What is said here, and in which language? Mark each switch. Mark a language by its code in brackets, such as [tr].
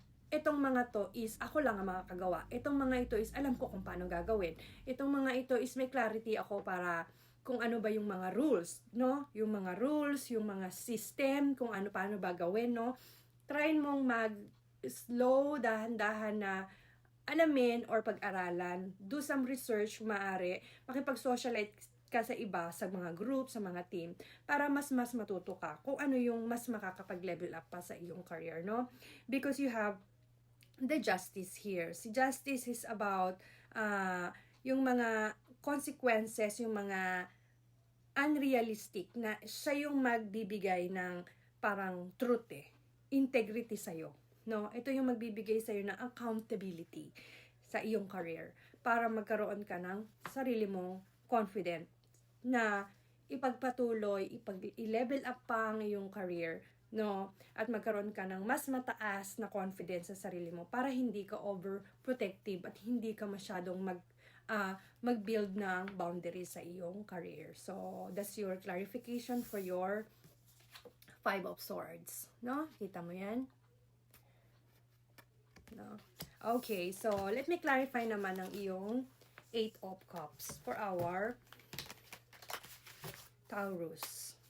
[tl] itong mga to is ako lang ang makakagawa, itong mga ito is alam ko kung paano gagawin, itong mga ito is may clarity ako para kung ano ba yung mga rules, no, yung mga rules, yung mga system, kung paano ba gawin, no, try mong mag slow, dahan-dahan na alamin or pag-aralan, [en] do some research, [tl] maaari, makipag-socialite ka sa iba, sa mga group, sa mga team, para mas matuto ka kung ano yung mas makakapag-level up pa sa iyong career, no? [en] Because you have the justice here. [tl] Si justice is about yung mga consequences, yung mga unrealistic na siya yung magbibigay ng parang truth integrity sa'yo. No, ito yung magbibigay sa iyo ng accountability sa iyong career para magkaroon ka ng sarili mong confident na ipagpatuloy, i-level up pa ang iyong career, no? At magkaroon ka ng mas mataas na confidence sa sarili mo para hindi ka overprotective at hindi ka masyadong mag-build ng boundaries sa iyong career. [en] So, that's your clarification for your 5 of Swords, no? [tl] Kita mo 'yan? [en] No. Okay, so let me clarify [tl] naman ang iyong [en] 8 of Cups for our Taurus.